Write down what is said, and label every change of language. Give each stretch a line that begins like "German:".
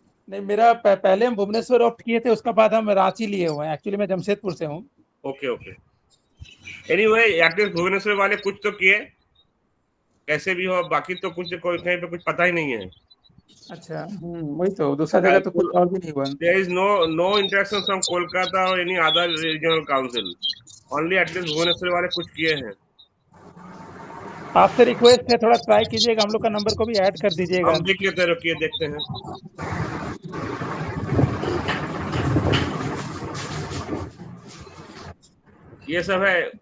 Hindi: नहीं, मेरा पहले हम भुवनेश्वर ऑप्ट किए थे, उसके बाद हम रांची लिए हुए हैं। एक्चुअली मैं जमशेदपुर से हूँ।
English: Okay okay. Anyway, at least
Hindi: Bhubaneswar वाले कुछ तो किए, कैसे भी हो। बाकी तो कुछ कोई कहीं पे कुछ पता ही नहीं है। अच्छा। वही तो, दूसरा जगह तो कुछ और भी नहीं हुआ।
English: There is no interaction from Kolkata or any other regional council. Only at least
Hindi: Bhubaneswar वाले कुछ किए हैं। आपसे रिक्वेस्ट है, थोड़ा ट्राई कीजिएगा, हम लोग का नंबर को भी ऐड कर दीजिएगा। हम देख लेते हैं, रुकिए देखते हैं। ये सब है।